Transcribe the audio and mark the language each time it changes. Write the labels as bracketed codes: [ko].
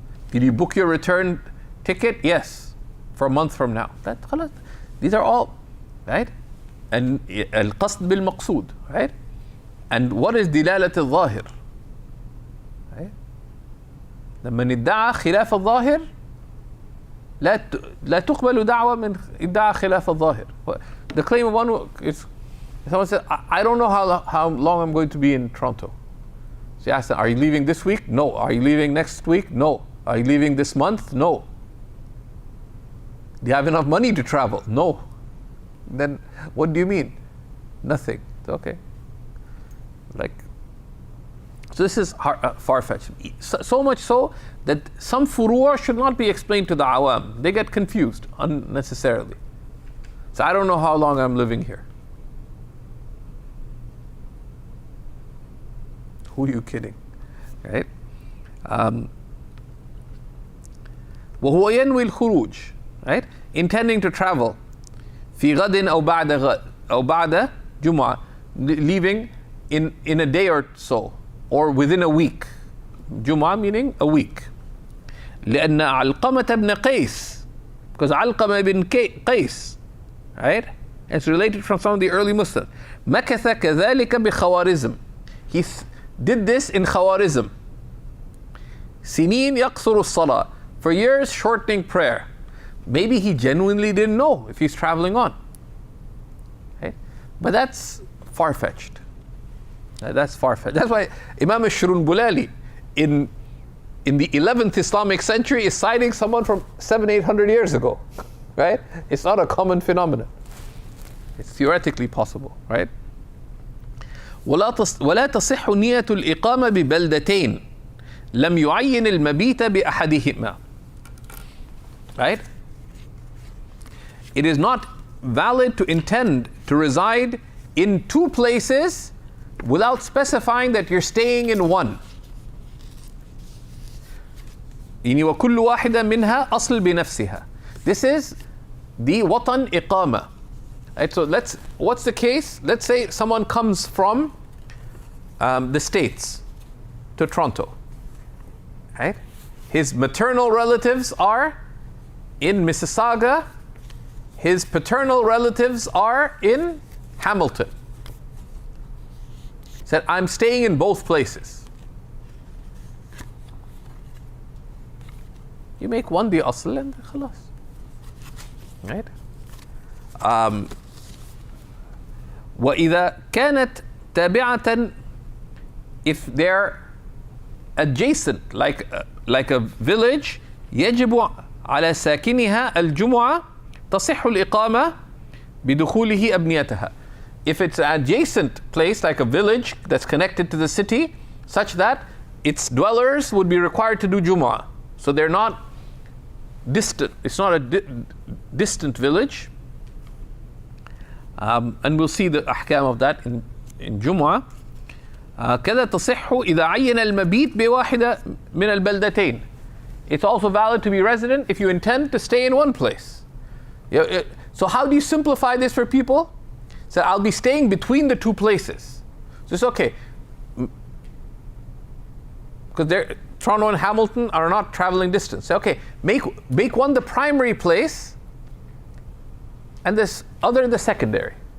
[en] Did you book your return ticket? Yes. For a month from now. That خلاص. These are all, right? And [ar] القصد بالمقصود, [en] right? And what is [ar] دلالة الظاهر? [en] Right? [ar] لما ادعى خلاف الظاهر لا تقبل دعوة من ادعى خلاف الظاهر. [en] The claim of one is, someone says, I don't know how long I'm going to be in Toronto. So you ask them, are you leaving this week? No. Are you leaving next week? No. Are you leaving this month? No. Do you have enough money to travel? No. Then what do you mean? Nothing. Okay. So this is far-fetched. So much so that some furu'a should not be explained to the awam. They get confused unnecessarily. So I don't know how long I'm living here. Who are you kidding? Right? [ar] وهو ينوي الخروج, right? [en] Intending to travel. [ar] في غد أو بعد غد أو بعد جمعة, [en] leaving in a day or so, or within a week. جمعة meaning a week. لأن علقمة بن قيس, because علقمة بن قيس, right? It's related from some of the early Muslims. [ar] مكث كذلك بخوارزم. [en] He did this in Khawarizm. [ar] سنين يقصر الصلاة. [en] For years, shortening prayer. Maybe he genuinely didn't know if he's traveling on. Okay? But that's far-fetched. That's far-fetched. That's why Imam al-Shurunbulali in the 11th Islamic century is citing someone from 700-800 years ago. Right? It's not a common phenomenon. It's theoretically possible, right? [ar] ولا تصح نية الإقامة ببلدتين لم يعين المبيت بأحدهما. [en] Right? It is not valid to intend to reside in two places without specifying that you're staying in one. [ar] وكل واحدة منها أصل بنفسها. [en] This is the watan iqama. Right, so what's the case? Let's say someone comes from the States to Toronto. Right? His maternal relatives are in Mississauga. His paternal relatives are in Hamilton. Said, I'm staying in both places. You make one the asl and khalas. Right? [ar] وإذا كانت تابعة, [en] if they're adjacent, like a village, [ar] يجب على ساكنها الجمعة تصح الإقامة بدخوله أبنيتها. [en] If it's an adjacent place, like a village that's connected to the city, such that its dwellers would be required to do Jumu'ah. So they're not distant. It's not a distant village. And we'll see the ahkam of that in Jumu'ah. [ar] كذا تصح إذا عين المبيت بواحدة من البلدتين. [en] It's also valid to be resident if you intend to stay in one place. So how do you simplify this for people? So I'll be staying between the two places. So it's okay. Because Toronto and Hamilton are not traveling distance. So okay, make one the primary place and this other the secondary.